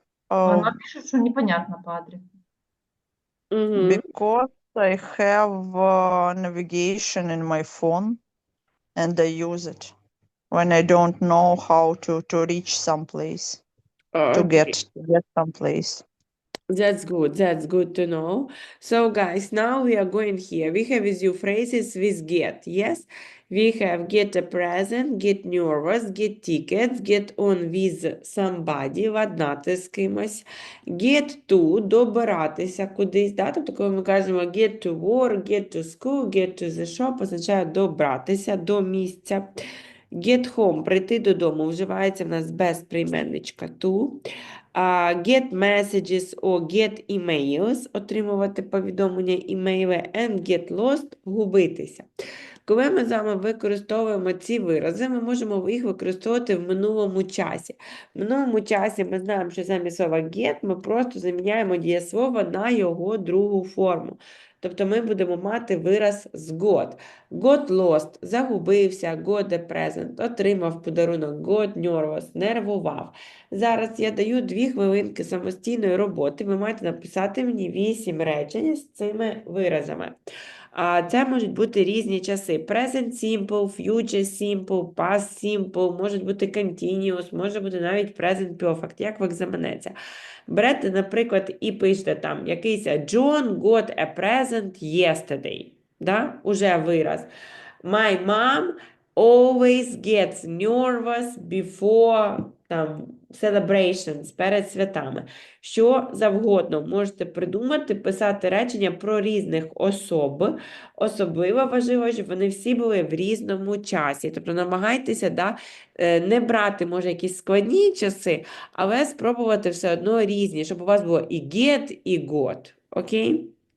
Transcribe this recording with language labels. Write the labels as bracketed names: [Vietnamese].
[Russian] Она пишет, что непонятно по адресу. [English] because I have navigation in my phone and I use it when I don't know how to reach someplace, to Okay. get someplace. That's good. That's good to know. So, guys, now we are going here. We have with you phrases with get. Yes, we have get a present, get nervous, get tickets, get on with somebody, [Ukrainian] ладнати з кимось, [English] get to, [Ukrainian] добиратися кудись. [English] Да? [Ukrainian] Тобто, коли ми кажемо [English] get to work, get to school, get to the shop, [Ukrainian] означає добратися до місця. [English] Get home, [Ukrainian] прийти додому, вживається в нас без прийменничка to. [English] Get messages or get emails, [Ukrainian] отримувати повідомлення, імейли, [English] and get lost, [Ukrainian] губитися. Коли ми з вами використовуємо ці вирази, ми можемо їх використовувати в минулому часі. В минулому часі ми знаємо, що замість слова get ми просто заміняємо дієслово на його другу форму. Тобто ми будемо мати вираз з got. [English] Got lost [Ukrainian] – загубився, [English] got a present [Ukrainian] – отримав подарунок, [English] got nervous [Ukrainian] – нервував. Зараз я даю 2 хвилинки самостійної роботи. Ви маєте написати мені 8 речень з цими виразами. Це можуть бути різні часи. Present simple, future simple, past simple, можуть бути continuous, може бути навіть present perfect, як вам заманеться. Берете, наприклад, і пишете там якийсь [English] John got a present yesterday. [Ukrainian] Да? Уже вираз. [English] My mom always gets nervous before [Ukrainian] там, [English] celebrations, [Ukrainian] перед святами. Що завгодно можете придумати, писати речення про різних особ. Особливо важливо, щоб вони всі були в різному часі. Тобто намагайтеся не брати, може, якісь складні часи, але спробувати все одно різні, щоб у вас було і get, і got. Окей?